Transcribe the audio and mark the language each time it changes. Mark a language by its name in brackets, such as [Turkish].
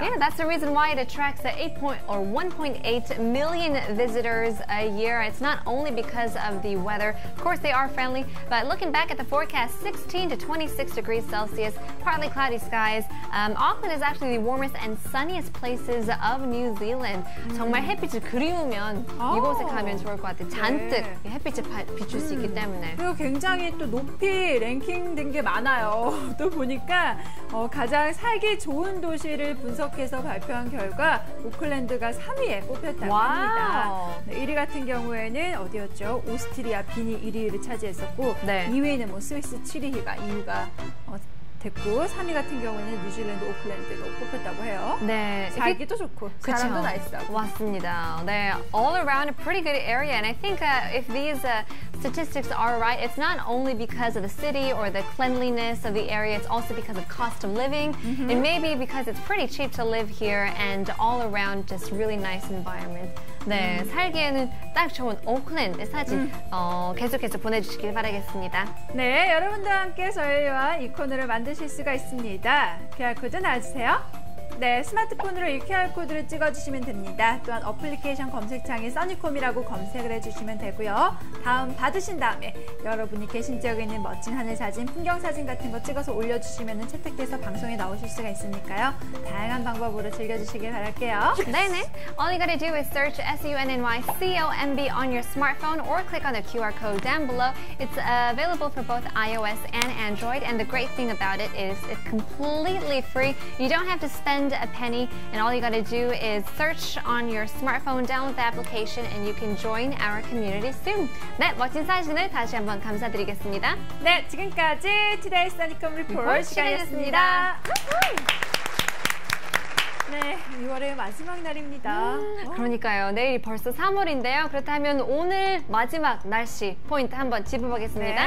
[English] Yeah, that's the reason why it attracts 1.8 million visitors a year. It's not only because of the weather. Of course, they are friendly, but looking back at the forecast, 16 to 26 degrees Celsius, partly cloudy skies. Auckland is actually the warmest and sunniest places of New Zealand. [Korean] 정말 햇빛을 그리우면 이곳에 가면 좋을 것 같아요. 잔뜩 햇빛을 비출 수 있기 때문에. 그리고 굉장히 또 높이 랭킹된 게 많아요. 또 보니까 가장 살기 좋은 도시를 분석해서 발표한 결과 오클랜드가 3위에 뽑혔다고 합니다. 네, 1위 같은 경우에는 어디였죠? 오스트리아 빈이 1위를 차지했었고 2위에는 뭐 스위스 츠리히가 2위가 됐고 3위 같은 경우에는 뉴질랜드 오클랜드로 뽑혔다고 해요. 네, 살기도 좋고 사람도 나이스하고. 맞습니다. [English] 네, all around a pretty good area, and I think if these statistics are right, it's not only because of the city or the cleanliness of the area, it's also because of cost of living. It may be because it's pretty cheap to live here and all around just really nice environment. [Korean] 네, 살기에는 딱 좋은 오클랜드 사진 계속해서 보내주시길 바라겠습니다. 네, 여러분도 함께 저희와 이 코너를 만드실 수가 있습니다. QR코드 놔주세요. 네, 스마트폰으로 이 QR코드를 찍어주시면 됩니다. 또한 어플리케이션 검색창에 써니콤이라고 검색을 해주시면 되고요. 다음 받으신 다음에 여러분이 계신 지역에 있는 멋진 하늘 사진, 풍경 사진 같은 거 찍어서 올려주시면 채택돼서 방송에 나오실 수가 있으니까요. 다양한 방법으로 즐겨주시길 바랄게요. [English] 네네. All you gotta do is search SUNNYCOMB on your smartphone or click on the QR code down below. It's available for both iOS and Android, and the great thing about it is it's completely free. You don't have to spend spend a penny, and all you gotta do is search on your smartphone, download the application, and you can join our community soon. [Korean] 네, 멋진 사진을 다시 한번 감사드리겠습니다. 네, 지금까지 Today Sonicom Report 시간이었습니다. 네, 2월의 마지막 날입니다. 그러니까요. 내일이 벌써 3월인데요. 그렇다면 오늘 마지막 날씨 포인트 한번 짚어보겠습니다.